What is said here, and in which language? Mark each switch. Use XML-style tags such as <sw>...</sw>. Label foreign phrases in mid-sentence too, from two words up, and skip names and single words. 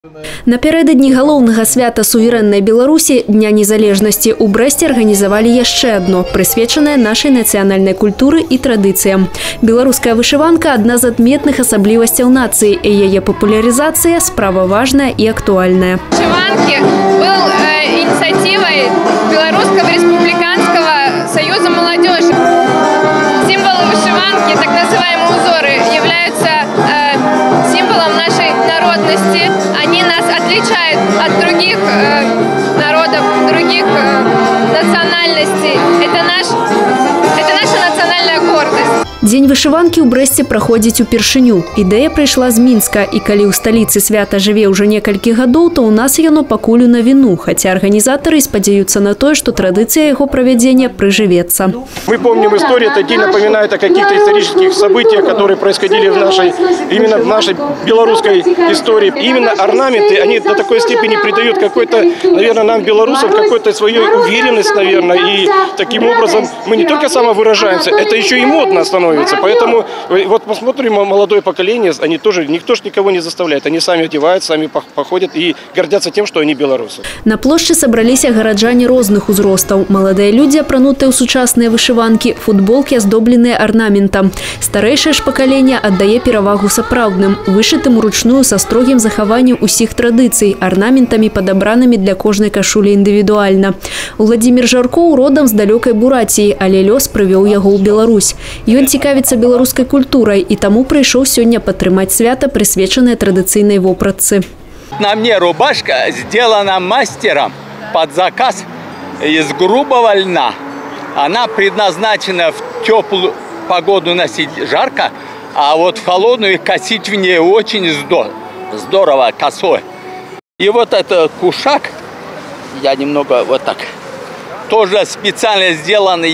<be>Напярэдадні галоўнага свята суверэннай Беларусі Дня незалежнасці ў Брэсце арганізавалі яшчэ адно, прысвечанае нашай нацыянальнай культуры і традыцыям. Беларуская вышыванка – адна з адметных асаблівасцяў нацыі, і яе папулярызацыя – справа важная і актуальная.</be> <ru>Вышиванки был инициативой Белорусского республиканского союза молодежи. Символы вышиванки, так называемые узоры, являются символом нашей народности. Они нас отличают от других народов, других национальностей. Это наша национальная гордость.</ru> <be>Дзень вышыванкі ў Брэсце праходзіць упершыню. Ідэя прыйшла з Мінска, і калі ў сталіцы свята жыве ўжо некалькі гадоў, то ў нас яно пакуль у навіну, хаця арганізатары спадзяюцца на тое, што традыцыя яго правядзення прыжывецца.</be> <ru>Мы помним историю, этот день напоминает о каких-то исторических событиях, которые происходили именно в нашей белорусской истории. И именно орнаменты, они до такой степени придают какой-то, наверное, нам, белорусам, какой-то свою уверенность, наверное, и таким образом мы не только самовыражаемся, это еще и модно становится. Поэтому вот посмотрим, молодое поколение, они тоже, никто ж никого не заставляет, они сами одевают, сами походят и гордятся тем, что они белорусы.</ru> <be>На плошчы сабраліся гараджане розных узростаў. Маладыя людзі, апранутыя ў сучасныя вышыванкі, футболкі, аздобленыя арнаментам. Старэйшае ж пакаленне аддае перавагу сапраўдным, вышытым уручную са строгім захаваннем усіх традыцый, арнаментамі, падабранымі для кожнай кашулі індывідуальна. Уладзімір Жаркоў родам з далёкай Бураціі, але лёс прывёў яго ў Беларусь. Ён цікавіцца беларускай культурай і таму прыйшоў сёння падтрымаць свята, прысвечанае традыцыйнай вопратцы.</be> <ru>На мне рубашка сделана мастером под заказ из грубого льна. Она предназначена в теплую погоду носить жарко, а вот в холодную косить в ней очень здорово косой. И вот этот кушак, я немного вот так, тоже специально сделанный.</ru>